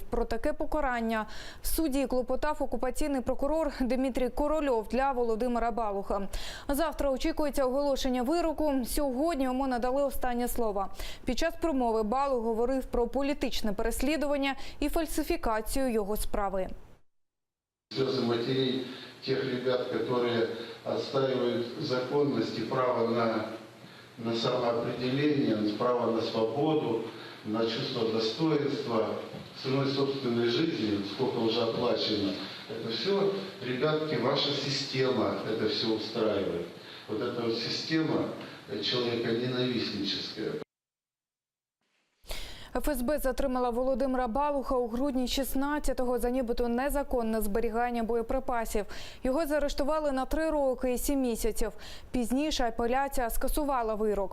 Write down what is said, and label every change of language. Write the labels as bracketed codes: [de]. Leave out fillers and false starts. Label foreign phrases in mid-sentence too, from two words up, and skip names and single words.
[uk] Про таке покарання в суді клопотав окупаційний прокурор Дмитрій Корольов для Володимира Балуха. Завтра очікується оголошення вироку. Сьогодні йому надали останнє слово. Під час промови Балух говорив про політичне переслідування і фальсифікацію його справи. [ru] Слезы матерей тех ребят, которые отстаивают законность и право на самоопределение, право на свободу, на чувство достоинства, ценой собственной жизни, сколько уже оплачено. Это все, ребятки, ваша система это все устраивает. Вот эта вот система человеконенавистническая. [uk] ФСБ затримала Володимира Балуха у грудні 16-го за нібито незаконне зберігання боєприпасів. Його заарештували на 3 роки і 7 місяців. Пізніше апеляція скасувала вирок.